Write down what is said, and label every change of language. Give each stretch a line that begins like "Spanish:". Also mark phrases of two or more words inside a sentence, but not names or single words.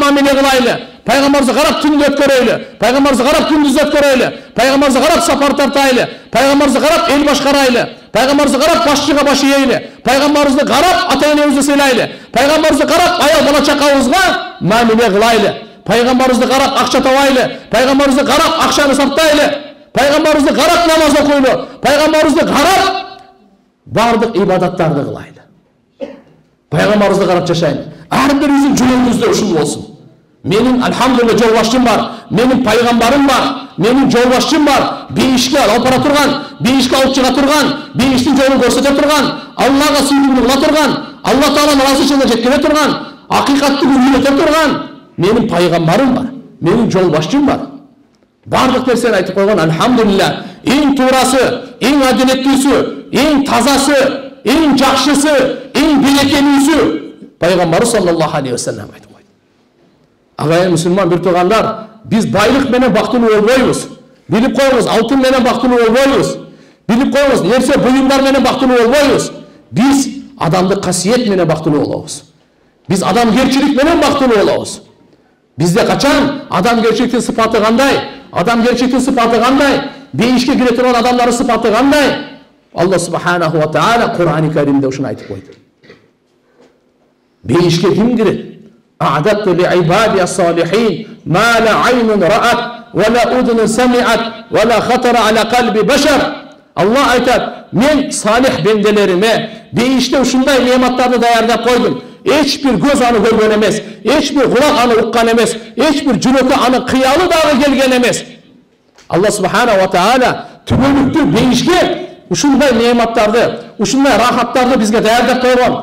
Kyrgyz: мамиле кылайлы, Пайгамбарыбызды карап түндү өткөрөйлү, Пайгамбарыбызды карап күндүз өткөрөйлү, Пайгамбарыбызды карап сапар тартайлы, Пайгамбарыбызды карап эл башкарайлы, Пайгамбарыбызды карап башчыга баш ийели, Пайгамбарыбызды карап ата-энебизди сыйлайлы, Пайгамбарыбызды карап аял бала чакабызга мамиле кылайлы, Пайгамбарыбызды карап акча табайлы, Пайгамбарыбызды карап акчаны сарптайлы, Пайгамбарыбызды карап намаз окуйлу, Пайгамбарыбызды карап бардык ибадаттарды кылайлы. Пайгамбарыбызды карап жашайлы. Ар бирибиздин жолубузда ушул болсун. Менин альхамдулилла жолбашчым бар, менин пайгамбарым бар, менин жолбашчым бар, бейишке алып бара турган, бейишке алып чыга турган, бейиштин жолун көрсөтө турган, Аллага сүйгүндү кыла турган, Алла Тааланын ыраазычылыгына жеткире турган, акыйкатты үйрөтө турган менин пайгамбарым бар, менин жолбашчым бар. Бардык нерсени айтып койгон, альхамдулилла. Эң туурасы, эң адилеттүүсү, эң тазасы, эң жакшысы, эң берекелүүсү пайгамбар
Arabic: صلى الله عليه وسلم
Kyrgyz: айтып койду. Агайын мусулман бир туугандар, биз байлык менен бактылуу болбойбуз. Билип коюңуз, алтын менен бактылуу болбойбуз. Билип коюңуз, нерсе буюмдар менен бактылуу болбойбуз. Биз адамдык касиет менен бактылуу болобуз. Биз адамгерчилик менен бактылуу болобуз. Бизде качан адамгерчиликтин сыпаты кандай? Адамгерчиликтин сыпаты кандай? Бейишке кире турган адамдардын сыпаты кандай? Алла
Arabic: سبحانه وتعالى
Kyrgyz: Кур'ан-ы Каримде ушуну айтып койду. Бейишке ким кирет?
Arabic: أعددت لعبادي الصالحين ما لا عين رأت ولا أذن سمعت ولا خطر على قلب بشر.
Kyrgyz: Allah айтат, мен салих бенделериме бейиште ушундай неаматтарды даярдап койдум. Эч бир көз аны көргөн эмес, эч бир кулак аны уккан эмес, эч бир жүрөккө аны кыялы дагы келген эмес. Алла
Arabic: سبحانه وتعالى
Kyrgyz: түбөлүктүү бейишке ушундай неаматтарды, ушундай рахаттарды бизге даярдап койгон.